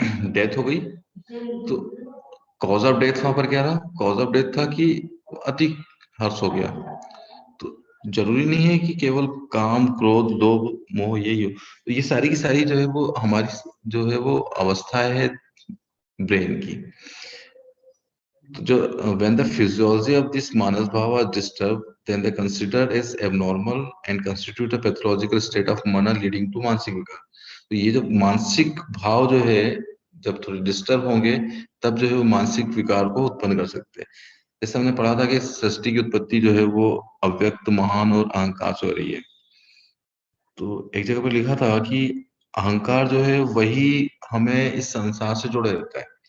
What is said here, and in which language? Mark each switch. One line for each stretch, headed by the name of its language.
Hindi: Death हो गई। तो कॉज ऑफ डेथ वहां पर क्या रहा? कॉज ऑफ डेथ था कि अति हर्ष हो गया। तो जरूरी नहीं है कि केवल काम, क्रोध, लोभ, मोह यही हो। तो ये सारी की सारी जो है वो हमारी जो है वो अवस्था है ब्रेन की। तो जो
English: when the physiology of this manas bhava are disturbed, then they consider as abnormal and constitute a pathological state of mana leading to
Hindi: मानसिक विकार। तो ये जो मानसिक भाव जो है, जब थोड़े डिस्टर्ब होंगे, तब जो है वो मानसिक विकार को उत्पन्न कर सकते हैं। जैसे हमने पढ़ा था कि सृष्टि की उत्पत्ति जो है वो अव्यक्त, महान और अहंकार से हो रही है। तो एक जगह पर लिखा था कि अहंकार जो है वही हमें इस संसार से जोड़े रहता है।